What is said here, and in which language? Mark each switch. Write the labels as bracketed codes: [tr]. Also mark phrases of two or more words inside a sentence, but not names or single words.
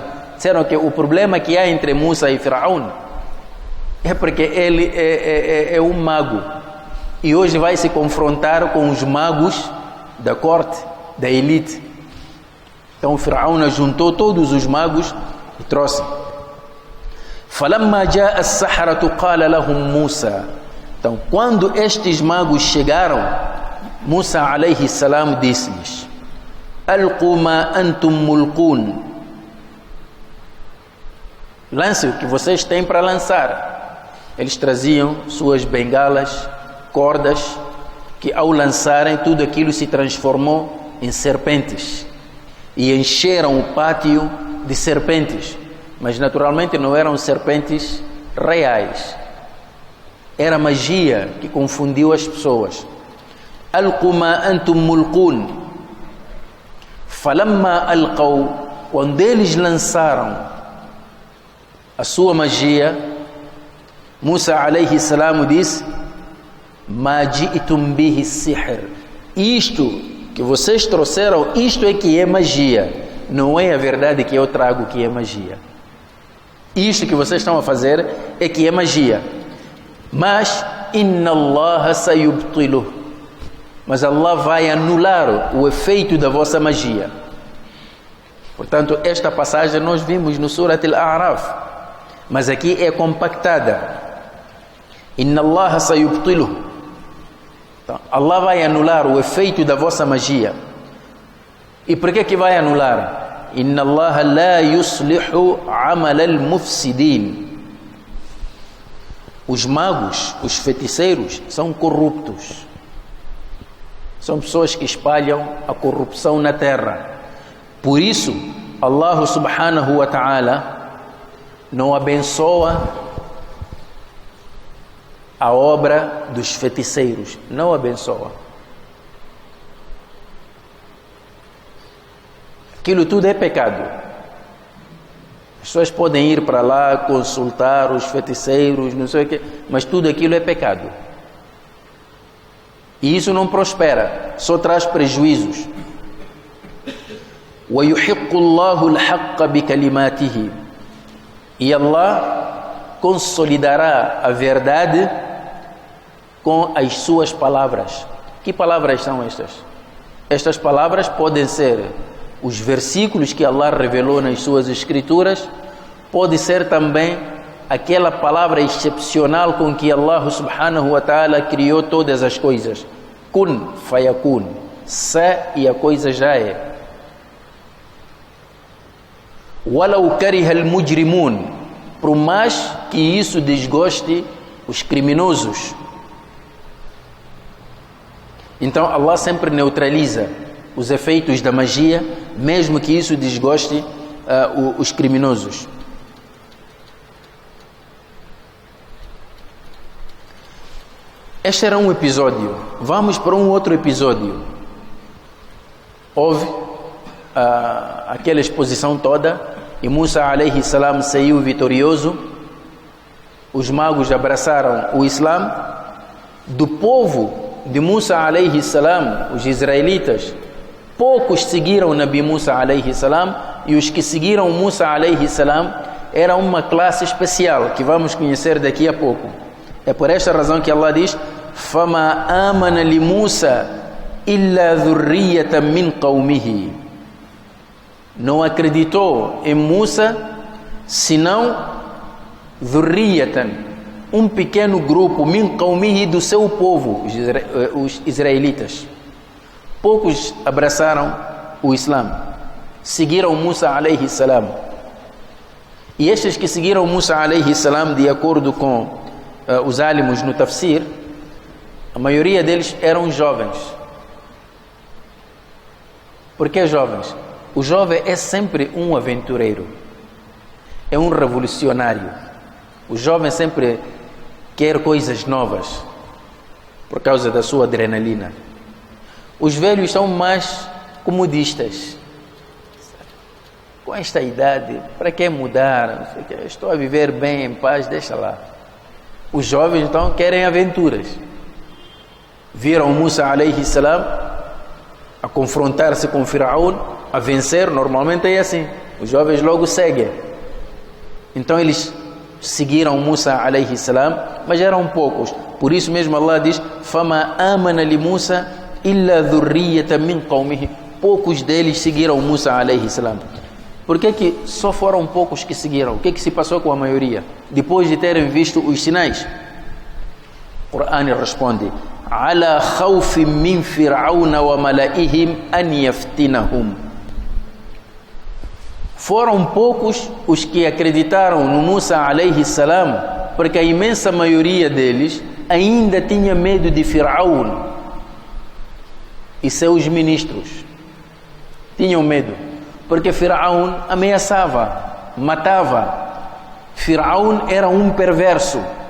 [pt] Disseram que o problema que há entre Musa e Faraó é porque ele é um mago e hoje vai se confrontar com os magos da corte, da elite. Então o Faraó juntou todos os magos e trouxe. [ar] فَلَمَّا جَاءَ السَّحَرَةُ قَالَ لَهُمْ مُوسَى. [pt] Então, quando estes magos chegaram, Musa [ar] عليه السلام [pt] disse-lhes: [ar] أَلْقُوا مَا أَنْتُمْ مُلْقُونَ. [pt] Lance o que vocês têm para lançar. Eles traziam suas bengalas, cordas, que ao lançarem tudo aquilo se transformou em serpentes e encheram o pátio de serpentes. Mas naturalmente não eram serpentes reais. Era magia que confundiu as pessoas. [ar] ألقوا ما أنتم ملقون. فلما ألقوا, [pt] quando eles lançaram a sua magia, [ar] موسى عليه السلام disse: ما جئتم به السحر. [pt] Isto que vocês trouxeram, isto é que é magia. Não é a verdade que eu trago que é magia. Isto que vocês estão a fazer é que é magia. [ar] Mas إن الله سيبطله. [pt] Mas Allah vai anular o efeito da vossa magia. Portanto, esta passagem nós vimos no Surat Al-A'raf, mas aqui é compactada. [ar] إن الله سيبطله. [pt] Então, Allah vai anular o efeito da vossa magia. E por que vai anular? [ar] إن الله لا يصلح عمل المفسدين. [pt] Os magos, os feiticeiros, são corruptos. São pessoas que espalham a corrupção na terra. Por isso, Allah [ar] سبحانه وتعالى [pt] não abençoa a obra dos feiticeiros. Não abençoa. Aquilo tudo é pecado. As pessoas podem ir para lá, consultar os feiticeiros, não sei o quê, mas tudo aquilo é pecado. E isso não prospera, só traz prejuízos. [ar] وَيُحِقُّ اللَّهُ الْحَقَّ بِكَلِمَاتِهِ. [pt] E Allah consolidará a verdade com as suas palavras. Que palavras são estas? Estas palavras podem ser os versículos que Allah revelou nas suas escrituras, pode ser também aquela palavra excepcional com que Allah [ar] سبحانه وتعالى [pt] criou todas as coisas. [ar] كن فيكون. [pt] Se e a coisa já é. [ar] ولو كره المجرمون. [pt] Por mais que isso desgoste os criminosos. Então Allah sempre neutraliza os efeitos da magia, mesmo que isso desgoste os criminosos. Este era um episódio. Vamos para um outro episódio. Houve aquela exposição toda e Musa [ar] عليه السلام [pt] saiu vitorioso. Os magos abraçaram o Islã. Do povo de Musa [ar] عليه السلام, [pt] os israelitas, poucos seguiram o Nabi Musa [ar] عليه السلام, [pt] e os que seguiram Musa [ar] عليه السلام [pt] eram uma classe especial que vamos conhecer daqui a pouco. É por esta razão que Allah diz: [ar] فَمَا آمَنَ لِمُوسَى إِلَّا ذُرِّيَّةً مِّنْ قَوْمِهِ. [pt] Não acreditou em Musa senão ذُرِّيَّةً, um pequeno grupo, [ar] من قومه, [pt] do seu povo, os israelitas. Poucos abraçaram o Islã, seguiram Musa [ar] عليه السلام. [pt] E estes que seguiram Musa [ar] عليه السلام, [pt] de acordo com os álимos no tafsir, a maioria deles eram jovens. Por que jovens? O jovem é sempre um aventureiro, é um revolucionário. O jovem sempre quer coisas novas por causa da sua adrenalina. Os velhos são mais comodistas. com esta idade, para que mudar? Não sei o quê. Estou a viver bem, em paz, deixa lá. Os jovens então querem aventuras. Viram Musa [ar] عليه السلام [pt] a confrontar-se com Firaun, a vencer. Normalmente é assim, os jovens logo seguem. Então eles seguiram Musa [ar] عليه السلام, [pt] mas eram poucos. Por isso mesmo Allah diz: [ar] "فما آمن لموسى إلا ذرية من قومه." [pt] Poucos deles seguiram Musa [ar] عليه السلام. [pt] Por que só foram poucos que seguiram? O que se passou com a maioria? Depois de terem visto os sinais, o Corão responde: [ar] "على خوف من فرعون وملئهم أن يفتنهم." [pt] Foram poucos os que acreditaram no Musa [ar] عليه السلام, [pt] porque a imensa maioria deles ainda tinha medo de Firaun e seus ministros. Tinham medo, porque Firaun ameaçava, matava. Firaun era um perverso.